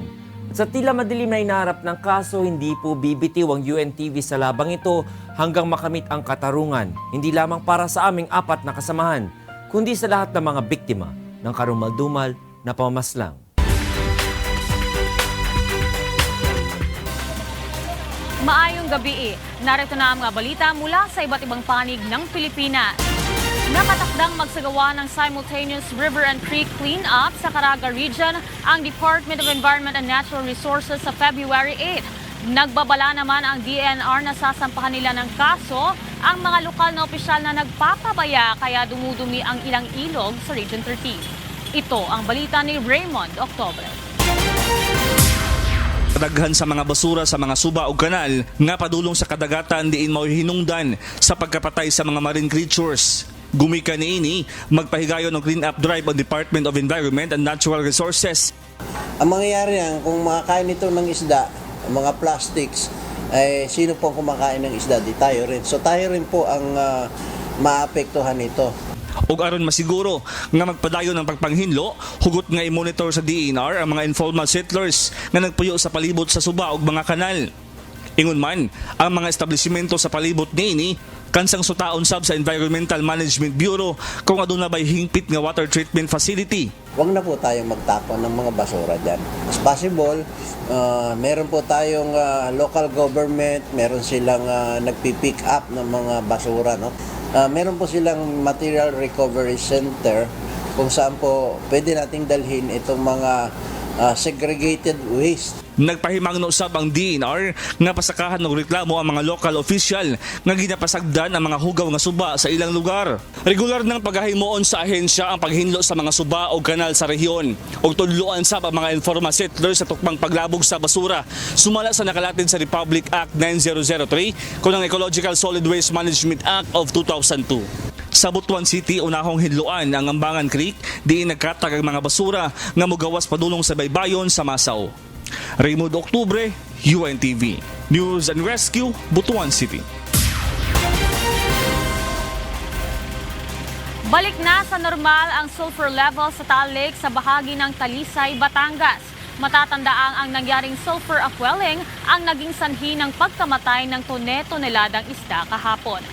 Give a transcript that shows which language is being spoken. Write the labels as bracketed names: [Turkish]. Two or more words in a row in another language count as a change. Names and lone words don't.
[Filipino] At sa tila madilim na inaharap ng kaso, hindi po bibitiw ang UNTV sa labang ito hanggang makamit ang katarungan, hindi lamang para sa aming 4 na kasamahan, kundi sa lahat ng mga biktima ng karumal-dumal na pamamaslang. [Cebuano] Maayong gabi. [Filipino] Narito na ang mga balita mula sa iba't ibang panig ng Pilipinas. Nakatakdang magsagawa ng [English] simultaneous river and creek clean-up [Filipino] sa Caraga Region ang Department of Environment and Natural Resources sa February 8. Nagbabala naman ang DNR na sasampahan nila ng kaso ang mga lokal na opisyal na nagpapabaya kaya dumudumi ang ilang ilog sa Region 13. Ito ang balita ni Raymond Octobre. [Cebuano] Kadaghan sa mga basura sa mga suba o kanal nga padulong sa kadagatan diin mao hinungdan sa pagkapatay sa mga [English] marine creatures. [Cebuano] Gumika niini magpahigayon ng [English] clean up drive [Cebuano] ang Department of Environment and Natural Resources. [Filipino] Ang mangyayari yan, kung makakain ito ng isda, mga plastics, ay sino po kumakain ng isda? Di tayo rin. So tayo rin po ang maapektuhan nito. [Cebuano] Ug aron masiguro nga magpadayon ng pagpanghinlo, hugot nga i-monitor sa DNR ang mga [English] informal settlers [Cebuano] nga nagpuyo sa palibot sa suba ug mga kanal. Ingon man, ang mga establishmento sa palibot niini kansang sutaon sab sa Environmental Management Bureau kung aduna bay hingpit nga [English] water treatment facility. [Filipino] Huwag na po tayong magtapon ng mga basura dyan. [English] As possible, [Filipino] meron po tayong local government, meron silang nagpipick up ng mga basura, no? Meron po silang [English] material recovery center [Filipino] kung saan po pwede nating dalhin itong mga [English] segregated waste. [Cebuano] Nagpahimangno sab ang DNR nga pasakahan ng reklamo ang mga [English] local official [Cebuano] nga ginapasagdan ang mga hugaw nga suba sa ilang lugar. Regular nang paghahimuon sa ahensya ang paghinlo sa mga suba o kanal sa rehiyon ug tudloan sab ang mga [English] informal settlers [Cebuano] sa tukmang paglabog sa basura sumala sa nakalatin sa Republic Act 9003 kunang Ecological Solid Waste Management Act of 2002. Sa Butuan City, unahong hinluan ang Ambangan Creek, diin nagkatag ang mga basura nga mugawas padulong sa baybayon sa Masaw. Raymond Octobre, UNTV. News and Rescue, Butuan City. [Filipino] Balik na sa normal ang sulfur level sa Taal Lake sa bahagi ng Talisay, Batangas. Matatandaang ang nangyaring sulfur upwelling ang naging sanhi ng pagkamatay ng tone-toneladang isda kahapon.